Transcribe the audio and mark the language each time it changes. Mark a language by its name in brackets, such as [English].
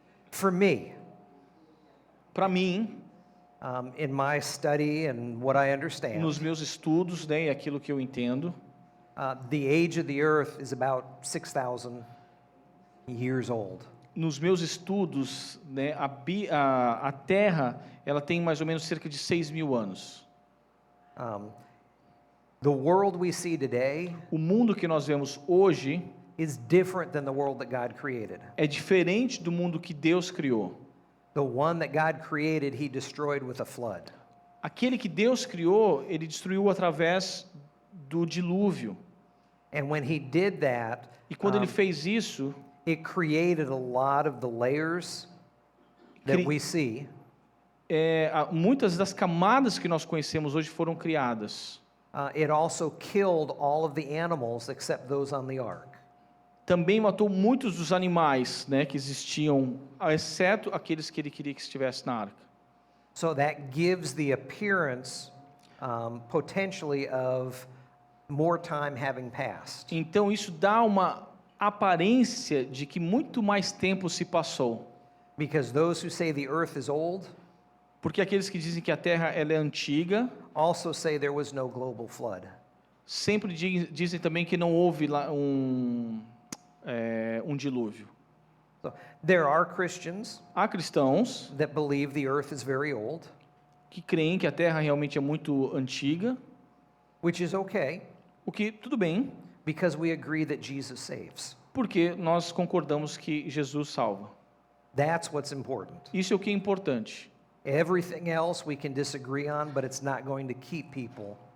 [English] For me, [Portuguese] Para mim, [English] in my study and what I understand, [Portuguese] nos meus estudos, e aquilo que eu entendo, [English] the age of the earth is about 6,000 years old. [Portuguese] nos meus estudos, a Terra, ela tem mais ou menos cerca de 6.000 anos. [English] The world we see today [Portuguese] O mundo que nós vemos hoje [English] is different than the world that God created. [Portuguese] é diferente do mundo que Deus criou. [English] The one that God created, he destroyed with a flood. [Portuguese] Aquele que Deus criou, ele destruiu através do dilúvio. [English] And when he did that, [Portuguese] E quando ele fez isso, [English] it created a lot of the layers that Cri- we see. [Portuguese] muitas das camadas que nós conhecemos hoje foram criadas. [English] It also killed all of the animals except those on the ark. [Portuguese] também matou muitos dos animais, né, que existiam, exceto aqueles que ele queria que estivesse na arca. [English] So that gives the appearance, potentially, of more time having passed. [Portuguese] Então isso dá uma aparência de que muito mais tempo se passou. [English] Because those who say the earth is old [Portuguese] Porque aqueles que dizem que a terra ela é antiga, [English] also say there was no global flood. [Portuguese] sempre dizem também que não houve lá um dilúvio. [English] So there are Christians [Portuguese] Há cristãos [English] that believe the earth is very old, [Portuguese] que creem que a terra realmente é muito antiga, [English] which is okay [Portuguese] o que tudo bem, [English] because we agree that Jesus saves. [Portuguese] porque nós concordamos que Jesus salva. [English] That's what's important. [Portuguese] Isso é o que é importante. [English] Everything else we can disagree on, but it's not going to keep people.